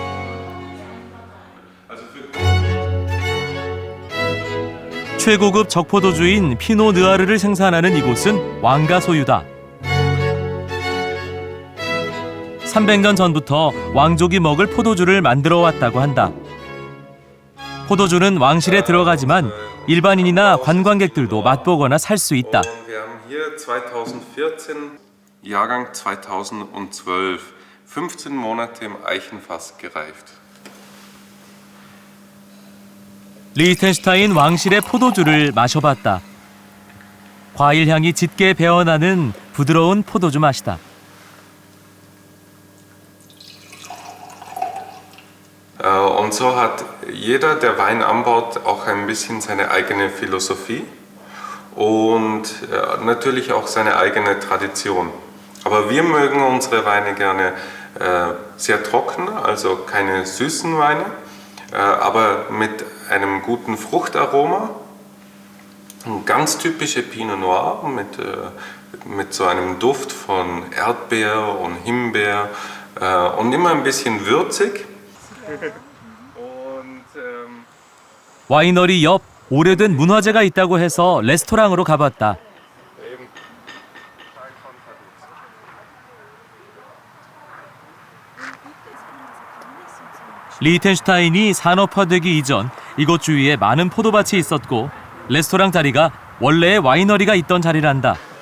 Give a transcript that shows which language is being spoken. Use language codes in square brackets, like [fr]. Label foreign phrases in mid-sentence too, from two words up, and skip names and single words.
[ko] 최고급 적포도주인 피노 느아르를 생산하는 이곳은 왕가 소유다. 300년 전부터 왕족이 먹을 포도주를 만들어 왔다고 한다. 포도주는 왕실에 들어가지만 일반인이나 관광객들도 맛보거나 살 수 있다. [de] Jahrgang 2012, 15 Monate im Eichenfass gereift. [ko] 리텐슈타인 왕실의 포도주를 마셔봤다. 과일 향이 짙게 배어나는 부드러운 포도주 맛이다. [de] Und so hat jeder, der Wein anbaut, auch ein bisschen seine eigene Philosophie und natürlich auch seine eigene Tradition. Aber wir mögen unsere Weine gerne sehr trocken, also keine süßen Weine, aber mit einem guten Fruchtaroma. Ganz typische Pinot Noir mit so einem Duft von Erdbeer und Himbeer und immer ein bisschen würzig. [ko] 와이너리 옆 오래된 문화재가 있다고 해서 레스토랑으로 가봤다. 리텐슈타인이 산업화되기 이전 이곳 주위에 많은 포도밭이 있었고 레스토랑 자리가 원래의 와이너리가 있던 자리란다.